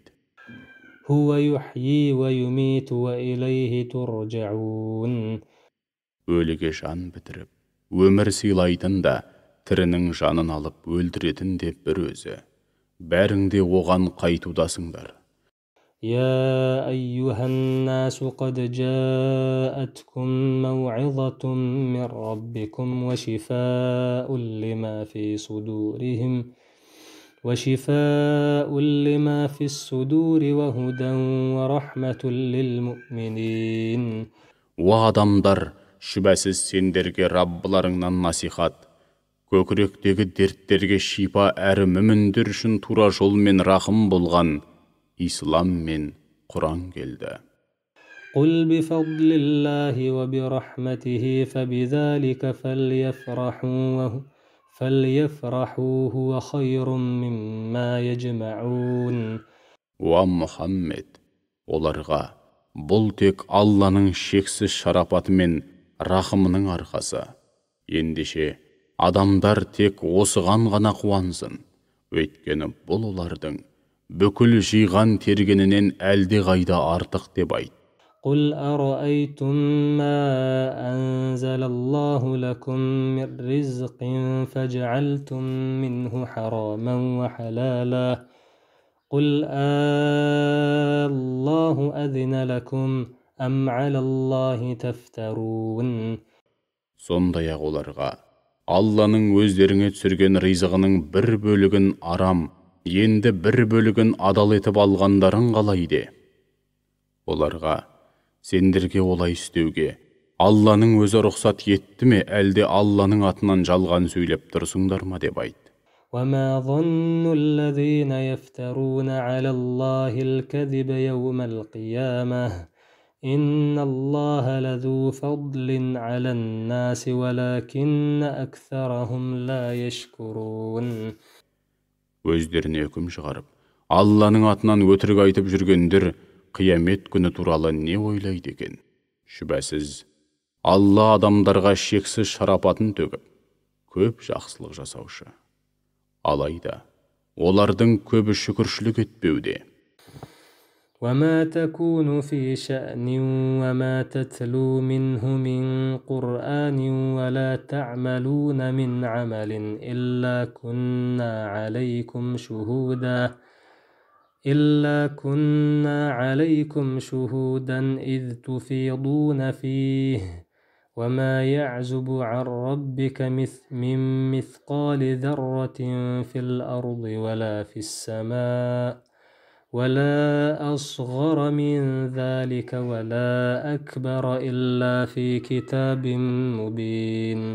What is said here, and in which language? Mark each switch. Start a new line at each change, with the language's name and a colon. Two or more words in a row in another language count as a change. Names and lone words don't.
Arabic: هو يحيي ويميت وإليه ترجعون.
Kazakh: Өліге жан бітіріп, өмір сыйлайтын да, тірінің жанын алып өлтіретін де бір өзі. Бәрің де оған қайтудасыңдар.
Arabic: يا أيها الناس قد جاءتكم موعظة من ربكم وشفاء لما في الصدور وهدى ورحمة للمؤمنين.
Kazakh: Адамдар, шүбәсіз сендерге Раббыларыңнан насихат, көкіректегі дерттерге шипа әрі мүміндер үшін тура жол мен рахым болған Ислам мен Құран келді.
Arabic: قل بفضل الله وبرحمته فبذلك فليفرحوا هو خير مما يجمعون.
Kazakh: Мұхаммед, оларға бұл тек Алланың шексіз шарапаты мен рахымының арқасы. Ендеше адамдар тек осыған ғана қуансын, өйткені бұл олардың бүкіл жиған тергенінен әлде қайда артық деп айт.
Arabic: قل أرأيتم ما أنزل الله لكم من رزق فجعلتم منه حراما وحلالا قل الله أذن لكم أم على الله تفترون.
Kazakh: Сондай-ақ оларға Алланың өздеріңе түсірген ризығының бір бөлігін арам, енді бір бөлігін адал етіп алғандарың қалайде? Оларға сендерге олай істеуге Алланың өзі рұқсат етті ме, әлде Алланың атынан жалған сөйлеп тұрсыңдар ма деп айт.
Arabic: وما ظن الذين يفترون على الله الكذب يوم القيامة إن الله لذو فضل على الناس ولكن أكثرهم لا يشكرون.
Kazakh: Өздеріне үкім шығарып, Алланың атынан өтірік айтып жүргендер қиямет күні туралы не ойлайды екен? Шүбәсіз, Алла адамдарға шексіз шарапатын төгіп, көп жақсылық жасаушы. Алайда, олардың көбі шүкіршілік етпеуде.
Arabic: وما تكون في شأن وما تتلو منه من قرآن ولا تعملون من عمل إلا كنا عليكم شهودا إذ تفيضون فيه وما يعزب عن ربك من مثقال ذرة في الأرض ولا في السماء ولا أصغر من ذلك ولا أكبر إلا في كتاب مبين.